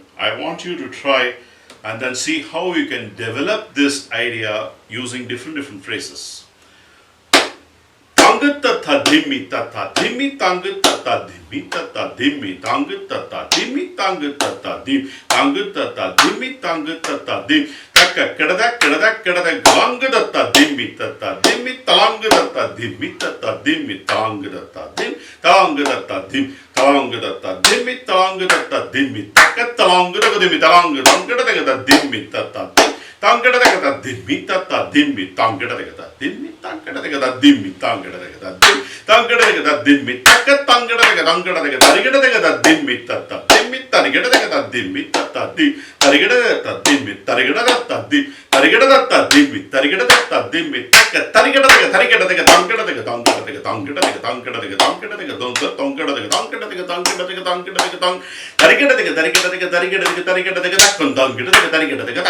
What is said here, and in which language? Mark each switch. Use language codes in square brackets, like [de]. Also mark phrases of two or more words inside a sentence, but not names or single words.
[en] I want you to try and then see how you can develop this idea using different phrases. Tangata Dhimi Tata Dhimi, Tangata Dhimi Tata Dhimi, Tangata Dhimi, Tangata Dhimi, Tangata Dhimi, Tangata Dhimi, Taka Kada Gangata Dhimi Tata Dhimi, Talangata Dhimi Tata Dhimi, Tangata Dhimi, Talangata Dhimi, Talangata Dhimi, Talangata Dhimi, Taka Talangata Dhimi, Talangata Dhimi Tata Dhimi. Tangada Dimmi Tata Dimmi, Tangada Dimmi, Tangada Dimmi, Tangada Dimmi, Taka Tangada Tarigada Dimmi Tata Dimmi, Tarigada Dimmi Tata Dimmi, Tarigada Dimmi, Tarigada Dimmi, Tarigada Dimmi, Tarigada Dimmi, Taka Tarigada Tangada Tangada Tangada Tangada.